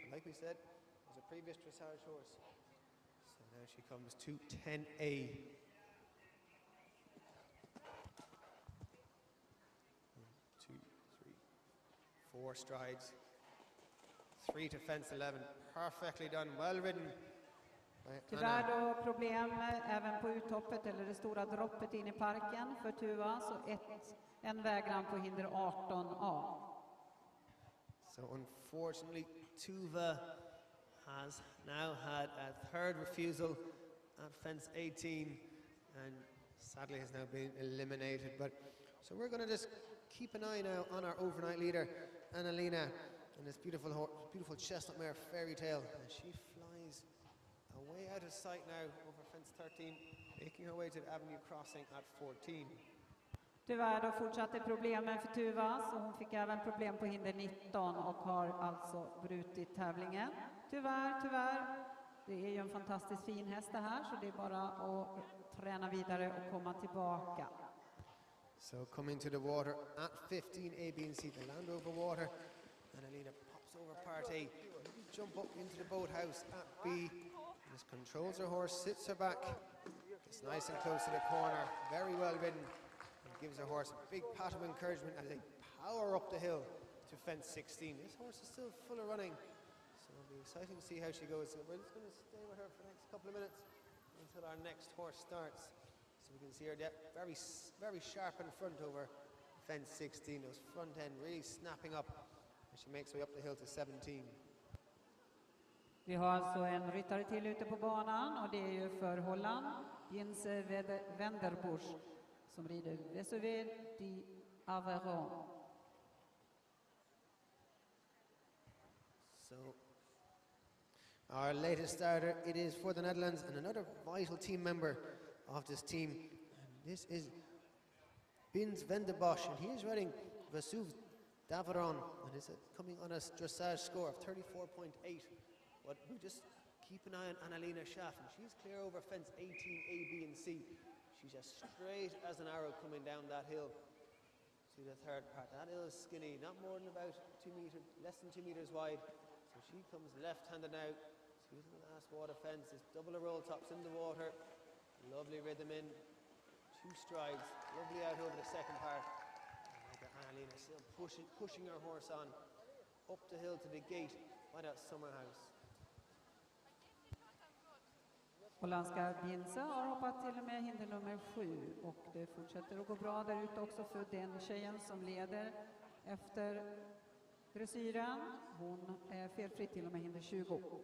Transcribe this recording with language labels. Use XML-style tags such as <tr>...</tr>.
<en>But like we said, was a previous dressage horse. So now she comes to 10A. 4 strides, 3 to fence 11, perfectly done, well ridden.</en> <sv>Tyvärr då problem även på uthoppet eller det stora droppet in i parken för Tuva, så en vägran på hinder 18A.</sv> <en>So unfortunately Tuva has now had a 3rd refusal at fence 18 and sadly has now been eliminated. But so we're going to just keep an eye now on our overnight leader, Annalina, and this beautiful chestnut mare, Fairy Tale. And she flies away out of sight now over fence 13, making her way to the avenue crossing at 14.</en> <sv>Tyvärr då fortsatte problemen för Tuva, så hon fick även problem på hinder 19 och har alltså brutit tävlingen. Tyvärr. Det är ju en fantastiskt fin häst det här, så det är bara att träna vidare och komma tillbaka.</sv> <en>So coming to the water at 15 A, B and C, the Land Rover water. Annalina pops over part A. Jump up into the boathouse at B. Just controls her horse, sits her back. Gets nice and close to the corner. Very well ridden. And gives her horse a big pat of encouragement as they power up the hill to fence 16. This horse is still full of running, so it'll be exciting to see how she goes. So we're just going to stay with her for the next couple of minutes until our next horse starts. So we can see her very, very sharp in front over fence 16. Those front end really snapping up as she makes her way up the hill to 17.</en> <sv>Vi har alltså en ryttare till ute på banan och det är ju för Holland, Jens Wenderbusch, som rider Vesuvier de Aveyron.</sv> <en>So our latest starter, it is for the Netherlands and another vital team member of this team. And this is Bins Venderbosch, and he is riding Vesuv Davaron, and is coming on a dressage score of 34.8. But we just keep an eye on Annalina Schafft, and she's clear over fence 18 A, B and C. She's as straight as an arrow coming down that hill to the third part. That hill is skinny, not more than about 2 meters, less than 2 meters wide. So she comes left-handed now. She's in the last water fence. This double of roll tops in the water. Lovely rhythm in. 2 strides. Lovely out over the second part. Annalina still pushing her horse on up the hill to the gate by that summer house.</en> <sv>Holländska Binse har hoppat till och med hinder nummer 7 och det fortsätter att gå bra där ute också för den tjejen som leder efter dressyren. Hon är felfritt till och med hinder 20.</sv>